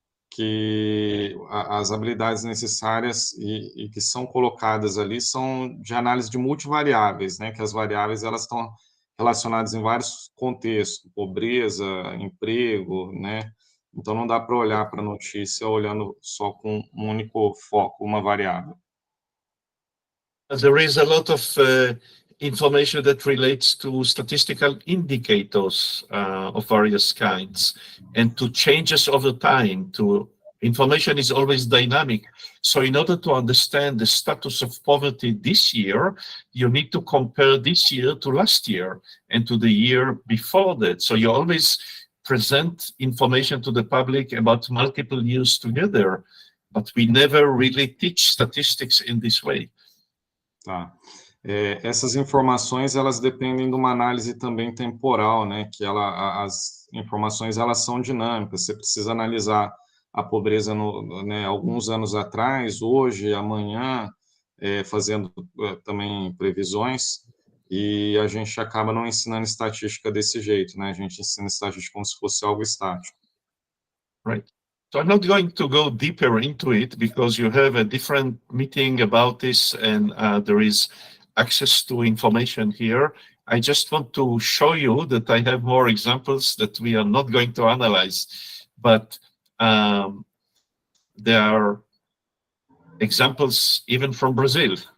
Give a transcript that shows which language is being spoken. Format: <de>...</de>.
<pt>que as habilidades necessárias e que são colocadas ali são de análise de multivariáveis, né, que as variáveis elas estão relacionadas em vários contextos, pobreza, emprego, né, então não dá para olhar para a notícia olhando só com um único foco, uma variável.</pt> <en>There is a lot of information that relates to statistical indicators of various kinds and to changes over time. Information is always dynamic. So in order to understand the status of poverty this year, you need to compare this year to last year and to the year before that. So you always present information to the public about multiple years together, but we never really teach statistics in this way.</en> <pt>Tá. Essas informações, elas dependem de uma análise também temporal, né, que as informações, elas são dinâmicas, você precisa analisar a pobreza, né, alguns anos atrás, hoje, amanhã, fazendo também previsões, e a gente acaba não ensinando estatística desse jeito, né, a gente ensina estatística como se fosse algo estático.</pt> <en>Right. So I'm not going to go deeper into it because you have a different meeting about this and there is access to information here. I just want to show you that I have more examples that we are not going to analyze, but there are examples even from Brazil.</en>